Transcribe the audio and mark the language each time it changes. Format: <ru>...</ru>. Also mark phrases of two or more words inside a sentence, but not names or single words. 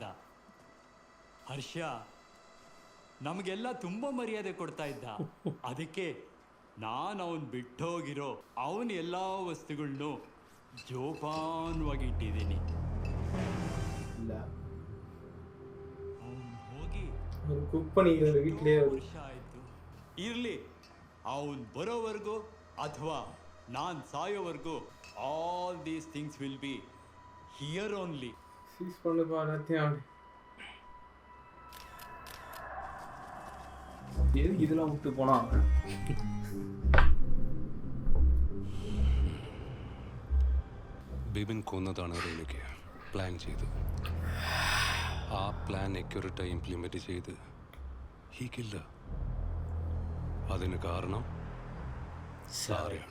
<kn>ಹರ್ಷ ನಮಗೆಲ್ಲ ತುಂಬ ಮರ್ಯಾದೆ ಕೊಡ್ತಾ ಇದ್ದ. ಅದಕ್ಕೆ ನಾನು ಅವನು ಬಿಟ್ಟೋಗಿರೋ ಅವನ ಎಲ್ಲ ವಸ್ತುಗಳನ್ನೂ ಜೋಪಾನವಾಗಿ ಇಟ್ಟಿದ್ದೀನಿ. ಅವನು ಹೋಗಿ</kn> <ta>குக் பண்ணிக்கிறாரு வீட்லயே.</ta> <kn>ವರ್ಷ ಆಯಿತು. ಇರಲಿ, ಅವನು ಬರೋವರೆಗೂ ಅಥವಾ ನಾನು ಸಾಯೋವರೆಗೂ</kn> <en>all these things will be here only.</en> <ta>சீஸ் பண்ணுப்பா எல்லாத்தையும். எதுக்கு இதெல்லாம் விட்டு போனாங்க?</ta> <ml>ബിബിൻ കൊന്നതാണ് റേണുക്ക് പ്ലാൻ ചെയ്തു. ആ പ്ലാൻ അക്യുറേറ്റായി ഇംപ്ലിമെൻറ്റ് ചെയ്ത് ഈ കില്ല. അതിന് കാരണം സാറയാണ്.</ml>